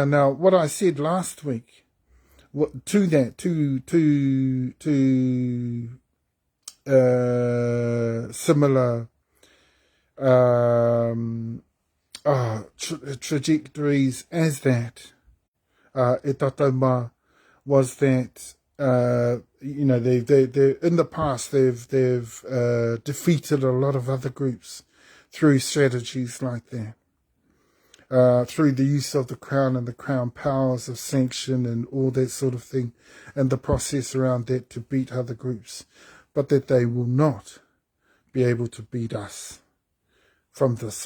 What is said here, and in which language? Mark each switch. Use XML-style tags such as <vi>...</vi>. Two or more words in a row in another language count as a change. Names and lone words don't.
<en>Now, what I said last week to that, similar trajectories as that,</en> <mi>e tatou mā,</mi> <en>was that they're in the past they've defeated a lot of other groups through strategies like that, through the use of the crown and the crown powers of sanction and all that sort of thing, and the process around that to beat other groups, but that they will not be able to beat us from this point.</en>